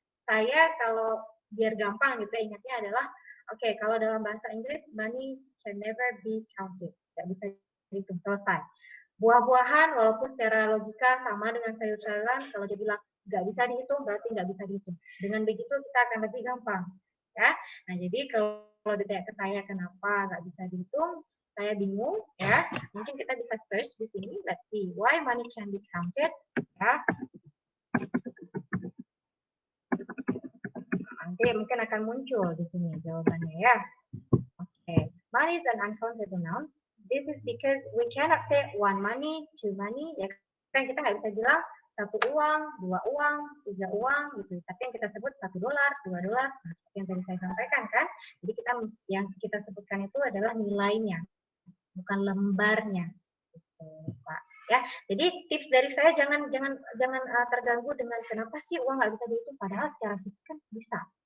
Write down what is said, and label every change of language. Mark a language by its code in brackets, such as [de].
[id] Saya kalau biar gampang gitu ya, ingatnya adalah oke, kalau dalam bahasa Inggris [en] money can never be counted, [id] nggak bisa dihitung, selesai. Buah-buahan walaupun secara logika sama dengan sayur-sayuran, kalau dia bilang nggak bisa dihitung berarti nggak bisa dihitung. Dengan begitu kita akan lebih gampang, ya. Nah jadi kalau ditanya ke saya kenapa nggak bisa dihitung, saya bingung, ya. Mungkin kita bisa search di sini. [en] Let's see why money can be counted, ya. [id] Nanti mungkin akan muncul di sini jawabannya ya. Okay. [en] Money is an uncountable noun. This is because we cannot say one money, two money. [id] Ya kan kita nggak bisa bilang satu uang, dua uang, tiga uang gitu. Tapi yang kita sebut $1, $2, nah, seperti yang tadi saya sampaikan kan. Jadi yang kita sebutkan itu adalah nilainya, bukan lembarnya. Pak. Ya, jadi tips dari saya jangan terganggu dengan kenapa sih uang nggak bisa dihitung, padahal secara fisik kan bisa.